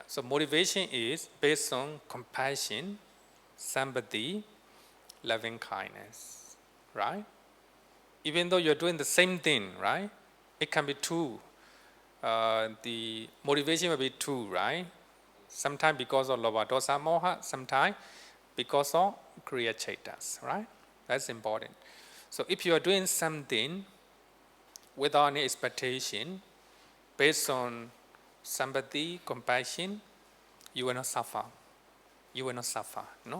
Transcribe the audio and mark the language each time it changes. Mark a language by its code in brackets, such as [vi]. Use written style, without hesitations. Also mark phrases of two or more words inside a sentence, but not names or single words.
[en] So motivation is based on compassion, sympathy, loving kindness, right? Even though you're doing the same thing, right? It can be two. The motivation will be two, right? Sometimes because of [pi] lobha, dosa, moha, [en] sometimes because of [pi] Kriya Chaitas, [en] right? That's important. So if you are doing something without any expectation, based on sympathy, compassion, you will not suffer. You will not suffer, no?